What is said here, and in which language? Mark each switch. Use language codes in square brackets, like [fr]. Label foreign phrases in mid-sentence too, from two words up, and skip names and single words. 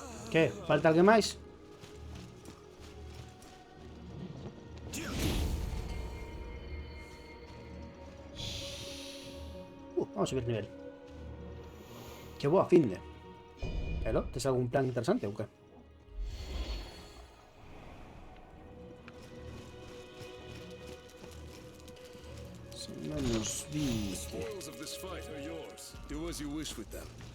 [gl] Que? Falta alguén máis? Vamos a subir nivel. Que boa finde. Pero, tes algún plan interesante ou que? Menos 20. [en] Spoils of this fight are yours. Do as you wish with them.